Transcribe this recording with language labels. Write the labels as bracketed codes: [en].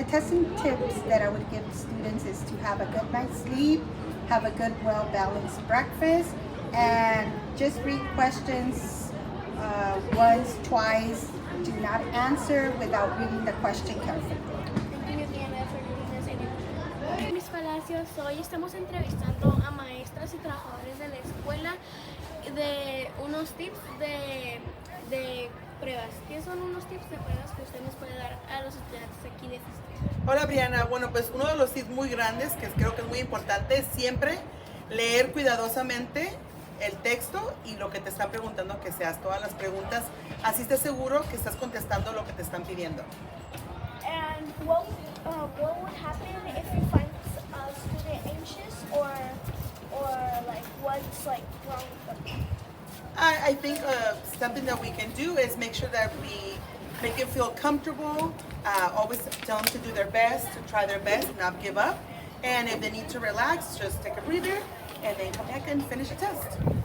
[en] The testing tips that I would give students is to have a good night's sleep, have a good, well-balanced breakfast, and just read questions once, twice. Do not answer without reading the question carefully. Thank you, Diana, for leading us in. [es] Mis Palacios, hoy estamos entrevistando a maestras y trabajadores de la escuela de unos tips de pruebas. ¿Qué son unos tips de pruebas que usted nos puede dar a los estudiantes aquí de Esta? Hola Briana, bueno pues uno de los tips muy grandes que creo que es muy importante es siempre leer cuidadosamente el texto y lo que te están preguntando, que seas todas las preguntas, así estés seguro que estás contestando lo que te están pidiendo. [en] And what would happen if you find a student anxious or like what's like wrong with them? I think something that we can do is make sure that we make them feel comfortable, always tell them to do their best, to try their best, not give up, and if they need to relax, just take a breather and then come back and finish the test.